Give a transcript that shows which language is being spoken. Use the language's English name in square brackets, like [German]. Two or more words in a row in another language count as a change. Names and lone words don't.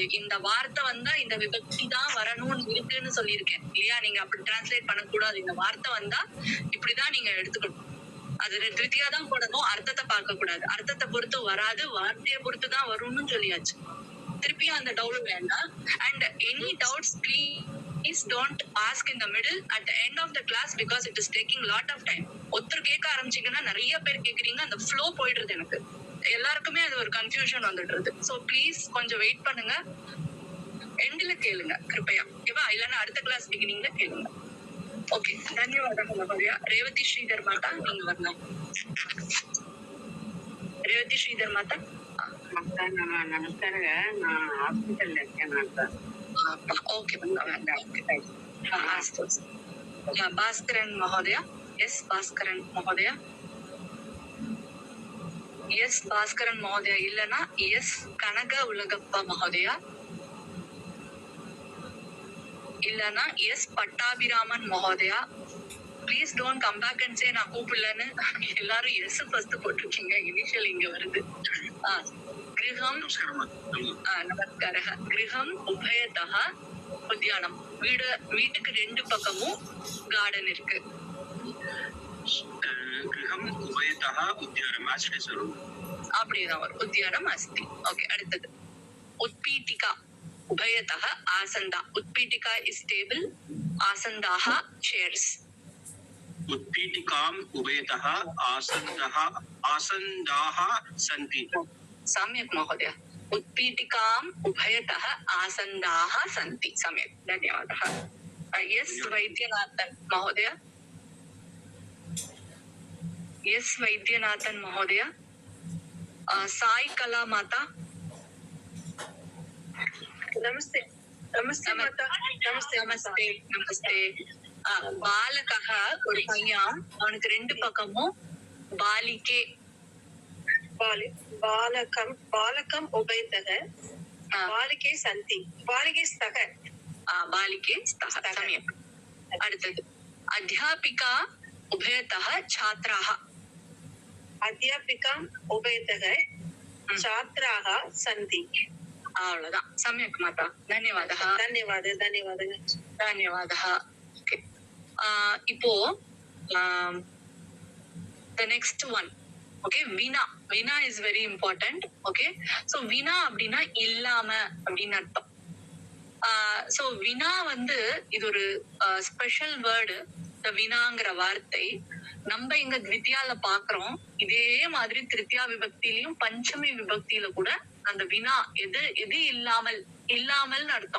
[Tamil] இந்த வார்த்தை வந்தா இந்த விபக்தி தான் வரணும்னு இருக்குன்னு சொல்லியிருக்கேன் இல்லையா? நீங்க அப்படி டிரான்ஸ்லேட் பண்ணக்கூடாது. இந்த வார்த்தை வந்தா இப்படிதான் நீங்க எடுத்துக்கணும். அது திருத்தியா தான் போடணும், அர்த்தத்தை பார்க்க கூடாது. அர்த்தத்தை பொறுத்து வராது, வார்த்தையை பொறுத்து தான் வரும்னு சொல்லியாச்சு. திருப்பியும் அந்த டவுட் வேண்டாம். [English] and any doubts please don't ask in the middle at the end of the class because it is taking lot of time. [Tamil] ஒருத்தர் கேட்க ஆரம்பிச்சீங்கன்னா நிறைய பேர் கேக்குறீங்க, அந்த ஃப்ளோ போயிடுறது. எனக்கு எல்லாருக்குமே அது ஒரு கன்ஃபியூஷன் வந்துடுறது. [English] so please [Tamil] கொஞ்சம் வெயிட் பண்ணுங்க, எண்ட்ல கேளுங்க கிருப்பையா, ஓகேவா? இல்லைன்னா அடுத்த [English] class beginningல [Tamil] கேளுங்க. ஓகே, [Sanskrit] ಧನ್ಯವಾದ. ರೇವತಿ ಶ್ರೀಧರ್ ಮಾತಾ, [Tamil] நீங்க வரலாம். [Sanskrit] ರೇವತಿ ಶ್ರೀಧರ್ ಮಾತಾ. [Kannada] ನಮಸ್ಕಾರ, ನಾನು ಹಾಸ್ಪಿಟಲ್ [Sanskrit] ಓಕೆ, ಅಸ್ತು. ಭಾಸ್ಕರನ್ ಮಹೋದಯ. ಎಸ್ ಭಾಸ್ಕರನ್ ಮಹೋದಯ. ಎಸ್ ಭಾಸ್ಕರನ್ ಮಹೋದಯ. [Tamil] இல்லனா எஸ் கனக உலகப்பா மகோதயா. இல்லனா எஸ் பட்டாபிராமன் மகோதயா. [English] please don't come back and say [Tamil] நான் கூப்பிடலன்னு. எல்லாரும் எஸ் ஃபர்ஸ்ட் போட்டிருக்கீங்க, இனிஷியல் இங்க வருது. [Sanskrit] गृहम् नमस्कारः. गृहम् उभयतः उद्यानम्. [Tamil] வீட்டுக்கு 2 பக்கமும் கார்டன் இருக்கு. [Sanskrit] गृहम् उभयतः उद्यानम् अस्ति சொல்லுங்க. [Tamil] அப்படிதான் வரும். [Sanskrit] उद्यानम् अस्ति. ஓகே, அடுத்தது उत्पीठिका उभयतः आसन्दा. [English] உத்பீட்டிகா is table, ஆசந்தாः சேர்ஸ். [Sanskrit] उत्पीठिकाम् उभयतः आसन्दाः सन्ति. सम्यक् महोदय. उत्पीठिकाम् उभयतः आसन्दाः सन्ति. सम्यक्, धन्यवादः. एस् वैद्यनाथन् महोदय. एस् वैद्यनाथन् महोदय. साई कला माता. ನಮಸ್ತೆ. ನಮಸ್ತೆ ಮಾತಾ. नमस्ते नमस्ते नमस्ते. [Tamil] பாலகः ஒரு பையன், அவனுக்கு 2 பக்கமும் பாலிகே. [Sanskrit] बालकम् उभयतः बालिके सन्ति। बालिके स्थः. बालिके स्थः। सम्यक्. அடுத்தது अध्यापिका उभयतः छात्राः. अध्यापिका उभयतः छात्राः சந்தி. அவ்வளவுதான். सम्यक् माता. ಧನ್ಯವಾದः. ಧನ್ಯವಾದः. [Tamil] இப்போ [English] the next one, okay, வினா is very important. okay, so [Tamil] வினா அப்படின்னா இல்லாம அப்படின்னு அர்த்தம். so வினா வந்து இது ஒரு ஸ்பெஷல் வேர்டு. இந்த வினாங்கிற வார்த்தை நம்ம இங்க த்வித்தியால பாக்குறோம். இதே மாதிரி திருத்தியா விபக்தியிலையும் பஞ்சமி விபக்தியில கூட அந்த வினா எது இல்லாமல்னு அர்த்தம்.